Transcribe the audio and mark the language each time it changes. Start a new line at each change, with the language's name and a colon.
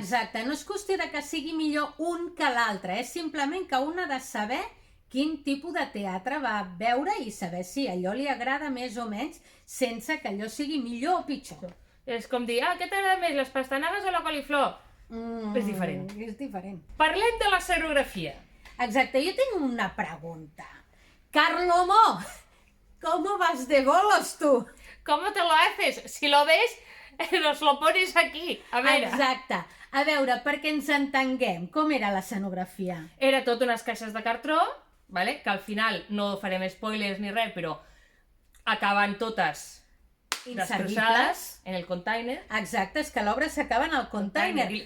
Catalan: Exacte, no és qüestió de que sigui millor un que l'altre, és simplement que un ha de saber quin tipus de teatre va veure i saber si allò li agrada més o menys sense que allò sigui millor o pitjor. És com dir, què t'agrada més, les pastanagues o la coliflor? És diferent. És diferent. Parlem de l'escenografia.
Spanish: Exacte, yo tengo una pregunta. Carlomo, ¿cómo vas de bolos tú? ¿Cómo te lo haces? Si lo ves, nos lo pones aquí.
Catalan: A veure. Exacte. A veure, perquè ens entenguem, com era l'escenografia? Era tot unes caixes de cartró, vale? Que al final no farem spoilers ni res, però acaben totes destrossades en el container. Exacte, és que l'obra s'acaba en el container.